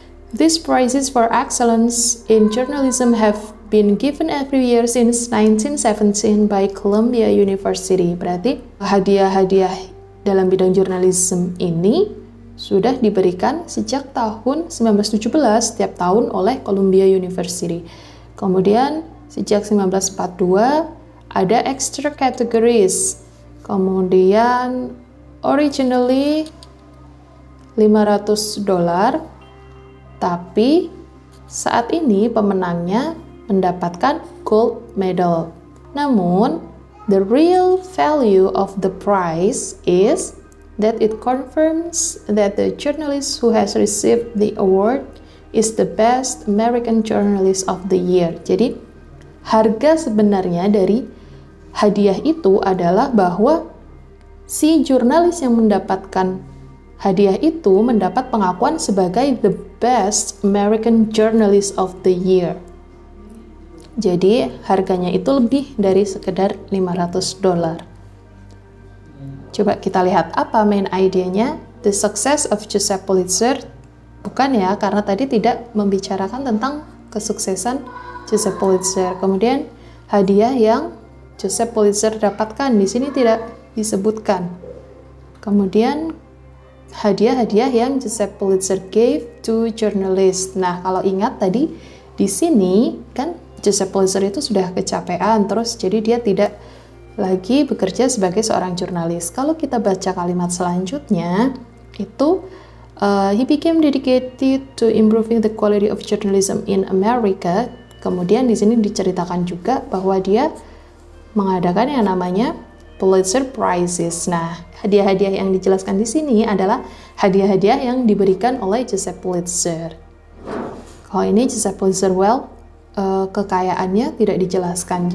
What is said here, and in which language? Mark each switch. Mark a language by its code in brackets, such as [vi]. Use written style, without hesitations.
[en] These prizes for excellence in journalism have been given every year since 1917 by Columbia University. [id] Berarti hadiah-hadiah dalam bidang jurnalisme ini sudah diberikan sejak tahun 1917 setiap tahun oleh Columbia University. Kemudian sejak 1942 ada extra categories. Kemudian originally $500, tapi saat ini pemenangnya mendapatkan gold medal. [en] Namun, the real value of the prize is that it confirms that the journalist who has received the award is the best American journalist of the year. [id] Jadi, harga sebenarnya dari hadiah itu adalah bahwa si jurnalis yang mendapatkan hadiah itu mendapat pengakuan sebagai [en] the best American journalist of the year. [id] Jadi harganya itu lebih dari sekedar $500. Coba kita lihat apa main idenya. [en] The success of Joseph Pulitzer. [id] Bukan ya, karena tadi tidak membicarakan tentang kesuksesan Joseph Pulitzer. Kemudian hadiah yang Joseph Pulitzer dapatkan di sini tidak disebutkan. Kemudian hadiah-hadiah yang Joseph Pulitzer [en] gave to journalists. [id] Nah, kalau ingat tadi di sini kan Joseph Pulitzer itu sudah kecapean, terus jadi dia tidak lagi bekerja sebagai seorang jurnalis. Kalau kita baca kalimat selanjutnya itu [en] he became dedicated to improving the quality of journalism in America. [id] Kemudian di sini diceritakan juga bahwa dia mengadakan yang namanya Pulitzer Prizes. Nah, hadiah-hadiah yang dijelaskan di sini adalah hadiah-hadiah yang diberikan oleh Joseph Pulitzer. Kalau ini Joseph Pulitzer, kekayaannya tidak dijelaskan.